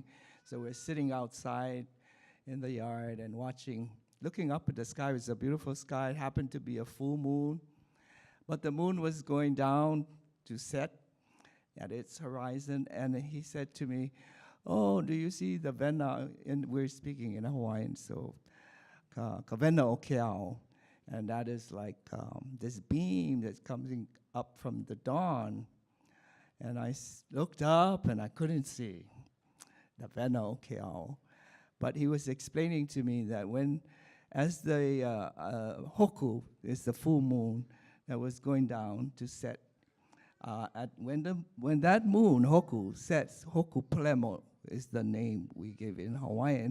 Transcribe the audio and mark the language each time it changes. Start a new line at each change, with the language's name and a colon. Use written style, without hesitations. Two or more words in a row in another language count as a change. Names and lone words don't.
English: So we're sitting outside in the yard and looking up at the sky. It was a beautiful sky. It happened to be a full moon. But the moon was going down to set at its horizon. And he said to me, "Oh, do you see the vena?" And we're speaking in Hawaiian, so
Hawaiian: ka vena o ke ao.
English: And that is like this beam that's coming up from the dawn. And I looked up and I couldn't see the
Hawaiian: vena o ke ao.
English: But he was explaining to me that as the hoku is the full moon that was going down to set, when that moon hoku sets,
Hawaiian: hoku plemo
English: is the name we give in Hawaiian.